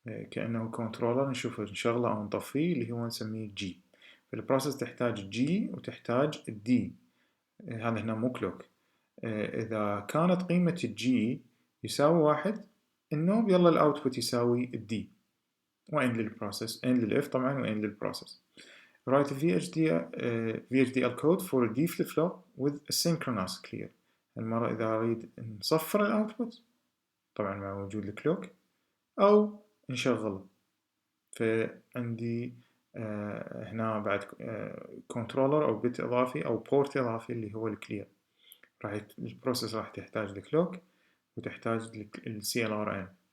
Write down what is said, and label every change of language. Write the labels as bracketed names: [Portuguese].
[Arabic] كأنه كنترولر نشوف نشغله أو نطفيه اللي هو نسميه G. فالبروسيس تحتاج G وتحتاج D. هذا هنا مو كلوك. إذا كانت قيمة الجي يساوي 1 النوب يلا الأوتبوت يساوي الدي. وإن للبروسيس إن للإف طبعا وإن للبروسيس. [English] Write a VHDL code for a D flip-flop with a synchronous clear. [Arabic] المرة إذا أريد نصفر الأوتبوت طبعا مع وجود الكلوك أو نشغله. فعندي هنا بعد كنترولر أو بت إضافي أو بورت إضافي اللي هو الكلير. البروسيس راح تحتاج الكلوك وتحتاج ال CLRN.